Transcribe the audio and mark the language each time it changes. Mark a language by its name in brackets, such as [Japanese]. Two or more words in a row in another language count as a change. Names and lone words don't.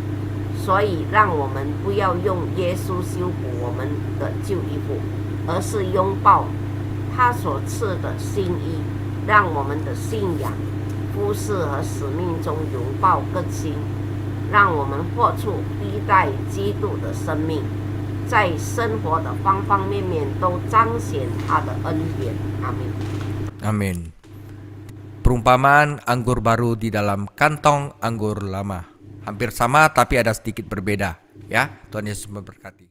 [Chinese] 所以让我们不要用耶稣修补我们的旧衣服，而是拥抱他所赐的新衣，让我们的信仰、服事和使命中拥抱更新，让我们活出披戴基督的生命，在生活的方方面面都彰显他的恩典。阿门。 [Indonesian] Amin. Perumpamaan anggur baru di dalam kantong anggur lama. Hampir sama tapi ada sedikit berbeda, ya. Tuhan Yesus memberkati.